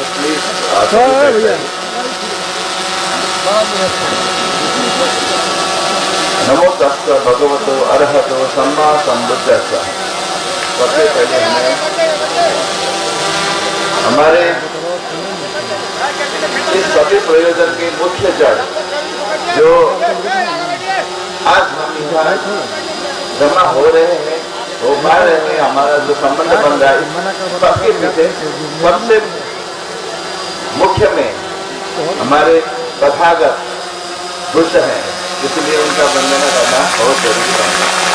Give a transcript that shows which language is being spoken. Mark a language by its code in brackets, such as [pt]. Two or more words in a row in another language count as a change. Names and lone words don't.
[pi] प्लीज नमो तस्सै भगवतो अरहतो सम्मा सम्बुद्धस्स। [hi] सबसे पहले हमें हमारे इस सभी प्रयोजन के मुख्य जड़ जो आज हम यहाँ जमा हो रहे हैं, हो पा रहे हैं, हमारा जो संबंध बन रहा है, सबके पीछे सबसे मुख्य में हमारे तथागत बुद्ध हैं, इसलिए उनका वंदना करना बहुत जरूरी है।